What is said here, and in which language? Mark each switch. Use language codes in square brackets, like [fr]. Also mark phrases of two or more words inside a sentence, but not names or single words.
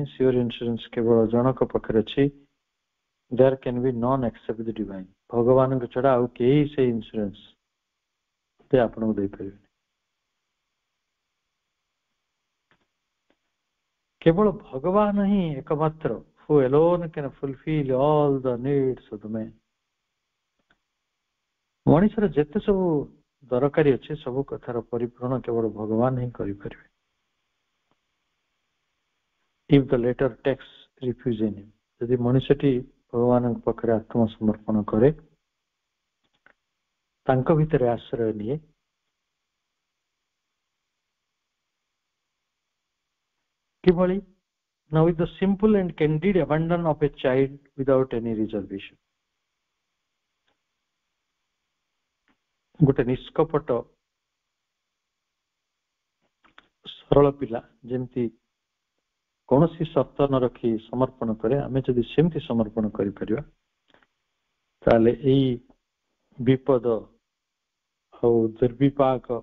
[en] sure insurance [or] କେବଳ ଜଣକ ପାଖରେ ଅଛି। [en] There can be none except the Divine. [or] ଭଗବାନଙ୍କ ଛଡା ଆଉ କେହି ସେ ଇନ୍ସୁରାନ୍ସ ଆପଣଙ୍କୁ ଦେଇପାରିବେନି। କେବଳ ଭଗବାନ ହିଁ ଏକମାତ୍ର [en] who alone can fulfill all the needs of the man। [or] ମଣିଷର ଯେତେ ସବୁ ଦରକାରୀ ଅଛି ସବୁ କଥାର ପରିପୂରଣ କେବଳ ଭଗବାନ ହିଁ କରିପାରିବେ। [en] if the latter takes refuge in him। [or] ଯଦି ମଣିଷଟି ଭଗବାନଙ୍କ ପାଖରେ ଆତ୍ମସମର୍ପଣ କରେ, ତାଙ୍କ ଭିତରେ ଆଶ୍ରୟ ନିଏ, କିଭଳି [en] now with the simple and candid abandon of a child without any reservation। [or] ଗୋଟେ ନିଷ୍କପଟ ସରଳ ପିଲା ଯେମିତି କୌଣସି ସର୍ତ୍ତ ନ ରଖି ସମର୍ପଣ କରେ, ଆମେ ଯଦି ସେମିତି ସମର୍ପଣ କରିପାରିବା ତାହେଲେ ଏଇ ବିପଦ ଆଉ ଦୁର୍ବିପାକ